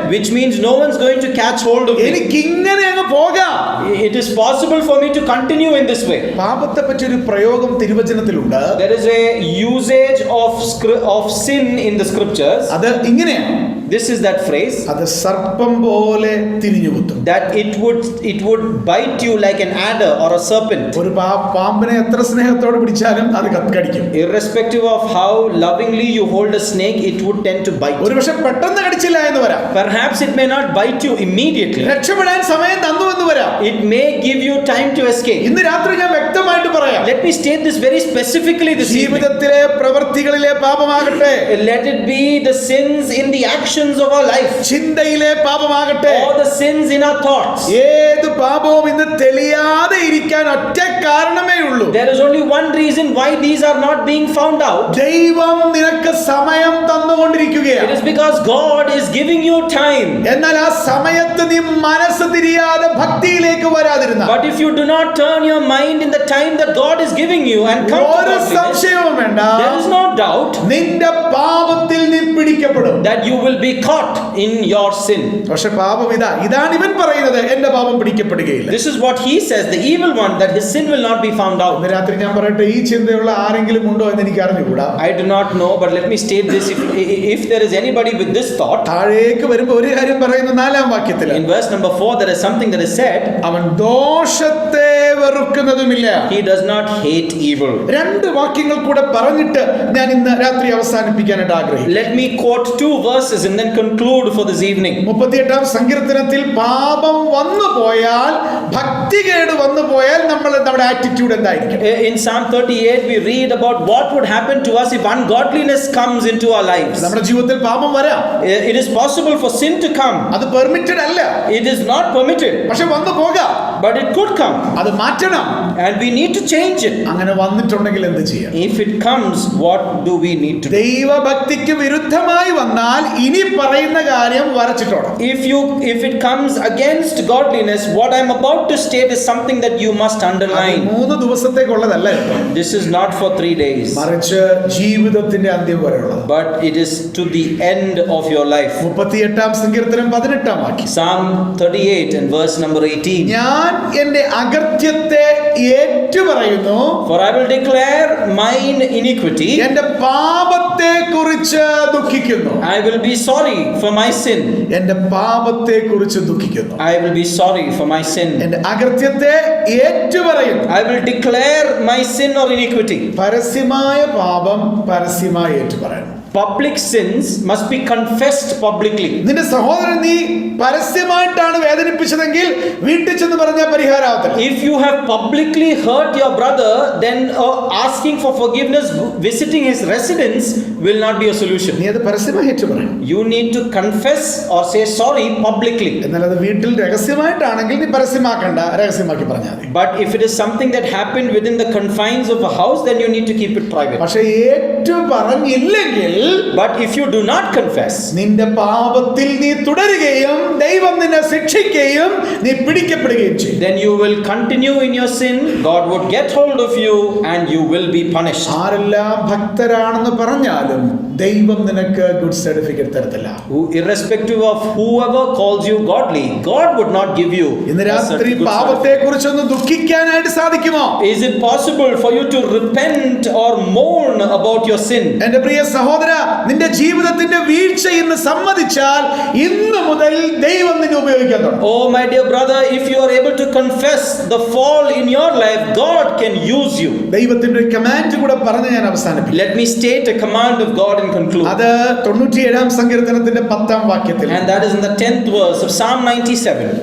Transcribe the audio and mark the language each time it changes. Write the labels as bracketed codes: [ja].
[en] Which means no one's going to catch hold of me. [ml] എനിക്ക് ഇങ്ങനെ അങ്ങ് പോകാം. [en] It is possible for me to continue in this way. [ml] പാപത്തെ പറ്റി ഒരു പ്രയോഗം തിരുവചനത്തിലുണ്ട്. [en] There is a usage of sin in the scriptures. [ml] അത് ഇങ്ങനെയാണ്. [en] This is that phrase [ml] അത് സർപ്പം പോലെ തിരിഞ്ഞു കുത്തും. [en] that it would bite you like an adder or a serpent. [ml] ഒരു പാമ്പിനെ എത്ര സ്നേഹത്തോടെ പിടിച്ചാലും അത് കടിക്കും. [en] Irrespective of how lovingly you hold a snake, it would tend to bite. [ml] ഒരു പക്ഷെ പെട്ടെന്ന് കടിച്ചില്ല എന്ന് വരാം. [en] Perhaps it may not bite you immediately. [ml] രക്ഷപ്പെടാൻ സമയം തന്നു എന്ന് വരാം. [en] It may give you time to escape. [ml] ഇന്ന് രാത്രി ഞാൻ വ്യക്തമായിട്ട് പറയാം. [en] Let me state this very specifically this evening. [ml] ജീവിതത്തിലെ പ്രവൃത്തികളിലെ പാപമാകട്ടെ, [en] Let it be the sins in the actions of our life, [ml] ചിന്തയിലെ പാപമാകട്ടെ, [en] or the sins in our thoughts. [ml] ഏത് പാപവും ഇന്ന് തെളിയാതെ ഇരിക്കാൻ ഒറ്റ കാരണമേ ഉള്ളൂ. [en] There is only one reason why these are not being found out. [ml] ദൈവം നിനക്ക് സമയം തന്നുകൊണ്ടിരിക്കുകയാണ്. [en] It is because God is giving you time. [ml] എന്നാൽ ആ സമയത്ത് നീ മനസ്സ് തിരിയാതെ ഭക്തിയിലേക്ക് വരാതിരുന്ന, [en] But if you do not turn your mind in the time that God is giving you and come to [ml] ഒരു [en] godliness, [ml] സംശയവും വേണ്ട, [en] there is no doubt [ml] നിന്റെ പാപത്തിൽ നീ പിടിക്കപ്പെടും. [en] that you will be caught in your sin. [ml] പക്ഷെ പാപം ഇതാണ് ഇവൻ പറയുന്നത്, എന്റെ പാപം പിടിക്കപ്പെടുകയില്ല. [en] This is what he says, the evil one, that his sin will not be found out. [ml] ഇന്ന് രാത്രി ഞാൻ പറയട്ടെ, ഈ ചിന്തയുള്ള ആരെങ്കിലും ഉണ്ടോ എന്ന് എനിക്ക് അറിഞ്ഞുകൂടാ. [en] I do not know, but let me state this. If there is anybody with this thought, [ml] താഴേക്ക് വരുമ്പോ ഒരു കാര്യം പറയുന്നു 4-ാം വാക്യത്തിൽ, [en] in verse number 4, there is something that is said. [ml] അവൻ ദോഷത്തെ വെറുക്കുന്നതുമില്ല. [en] He does not hate evil. [ml] 2 വാക്യങ്ങൾ കൂടെ പറഞ്ഞിട്ട് ഞാൻ ഇന്ന് രാത്രി അവസാനിപ്പിക്കാനായിട്ട് ആഗ്രഹിക്കുന്നു. [en] Let me quote 2 verses and then conclude for this evening. [ml] 38-ാം സങ്കീർത്തനത്തിൽ പാപം വന്നു പോയാൽ, ഭക്തികേട് വന്നു പോയാൽ നമ്മുടെ ആറ്റിറ്റ്യൂഡ് എന്തായിരിക്കും? [en] In Psalm 38 we read about what would happen to us if ungodliness comes into our lives. [ml] നമ്മുടെ ജീവിതത്തിൽ പാപം വരാം. [en] It is possible for sin to come. [ml] അത് പെർമിറ്റഡ് അല്ല, [en] It is not permitted. [ml] പക്ഷെ വന്നു പോകാം. [en] but it could come, [ml] അത് മാറ്റണം. [en] and we need to change it. [ml] അങ്ങനെ വന്നിട്ടുണ്ടെങ്കിൽ എന്ത് ചെയ്യാം? [en] If it comes, what do we need to do? [ml] ദൈവഭക്തിക്ക് വിരുദ്ധമായി വന്നാൽ ഇനി പറയുന്ന കാര്യം വരച്ചിട്ടോണം. [en] If it comes against godliness, what I'm about to state is something that you must underline. [ml] 3 ദിവസത്തേക്കുള്ളതല്ല കേട്ടോ. [en] This is not for 3 days, [ml] മറിച്ച് ജീവിതത്തിന്റെ അന്ത്യം വരെയുള്ളത്. [en] but it is to the end of your life. [ml] 38-ാം സങ്കീർത്തനം 18-ാം വാക്യം. [en] Psalm 38 and verse number 18. [ml] ഞാൻ എന്റെ അകൃത്യത്തെ ഏറ്റുപറയുന്നു, [en] For I will declare mine iniquity. [ml] എന്റെ പാപത്തെ കുറിച്ച് ദുഃഖിക്കുന്നു. [en] I will be sorry for my sin. [ml] എന്റെ പാപത്തെ കുറിച്ച് ദുഃഖിക്കുന്നു. [en] I will be sorry for my sin. [ml] എന്റെ അകൃത്യത്തെ ഏറ്റുപറയുന്നു. [en] I will declare my sin or iniquity. [ml] പരസ്യമായ പാപം പരസ്യമായി ഏറ്റുപറയണം. [en] Public sins must be confessed publicly. [ml] നിന്റെ സഹോദരൻ നീ പരസ്യമായിട്ടാണ് വേദനിപ്പിച്ചതെങ്കിൽ വീട്ടിൽ ചെന്ന് പറഞ്ഞാൽ പരിഹാരമാവത്തില്ല. [en] If you have publicly hurt your brother, then asking for forgiveness, visiting his residence will not be a solution. [ml] നീ അത് പരസ്യമായി ഏറ്റുപറയണം. [en] You need to confess or say sorry publicly. [ml] എന്നാൽ അത് വീട്ടിൽ രഹസ്യമായിട്ടാണെങ്കിൽ നീ പരസ്യമാക്കണ്ട, രഹസ്യമാക്കി പറഞ്ഞാൽ മതി. [en] But if it is something that happened within the confines of a house, then you need to keep it private. [ml] പക്ഷെ ഏറ്റുപറഞ്ഞില്ലെങ്കിൽ, [en] But if you do not confess, [ml] നിന്റെ പാപത്തിൽ നീ തുടരുകയും ദൈവം നിന്നെ ശിക്ഷിക്കുകയും നീ പിടിക്കപ്പെടുകയും ചെയ്യും. [en] then you will continue in your sin, God would get hold of you and you will be punished. [ml] ആരെല്ലാം ഭക്തരാണെന്ന് പറഞ്ഞാലും ദൈവം നിനക്ക് ഗുഡ് സർട്ടിഫിക്കറ്റ് തരത്തില്ല. [en] Irrespective of whoever calls you godly, God would not give you [ml] ഇന്ന് [en] a [ml] രാത്രി [en] certain good [ml] പാപത്തെ കുറിച്ചൊന്ന് ദുഃഖിക്കാനായിട്ട് സാധിക്കുമോ? [en] certificate. Is it possible for you to repent or mourn about your sin? [ml] എന്റെ പ്രിയ സഹോദര, നിന്റെ ജീവിതത്തിന്റെ വീഴ്ച ഇന്ന് സമ്മതിച്ചാൽ ഇന്ന് മുതൽ ദൈവം നിന്നെ ഉപയോഗിക്കാൻ തുടങ്ങും. [en] Oh my dear brother, if you are able to confess the fall in your life, God can use you. [ml] ദൈവത്തിന്റെ ഒരു കമാൻഡ് കൂടെ പറഞ്ഞ് ഞാൻ അവസാനിപ്പിക്കും. [en] Let me state a command of God and conclude. [ml] അത് 97-ാം സങ്കീർത്തനത്തിന്റെ 10-ാം വാക്യത്തിൽ, [en] And that is in the 10th verse of Psalm 97.